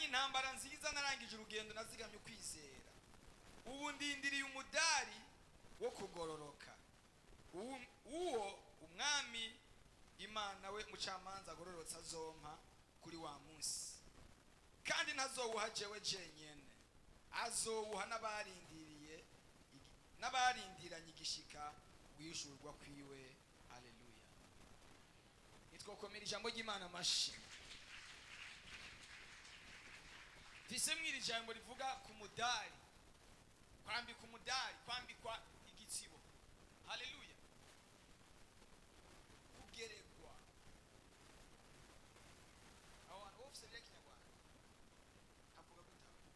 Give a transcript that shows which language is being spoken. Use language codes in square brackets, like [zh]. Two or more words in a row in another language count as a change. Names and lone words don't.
[rn] intambara nziza, narangije urugendo, nazigamye ukwizera, ubu ndindiriye umudari wo kugororoka, uwo umwami Imana we mucamanza agororotse azompa kuri wa munsi, kandi ntazowuha jewe jenyene, azowuha n'abarindiranye igishika wishurwa kwiwe. Haleluya. Nitwokomera ijambo ry'Imana amashi. Vise mwiri jambo rivuga ku mudari, kwambika umudari, kwambikwa igitsibo. Haleluya. Kugeregwa. Abantu bose bya Kinyarwanda avuga gutaka.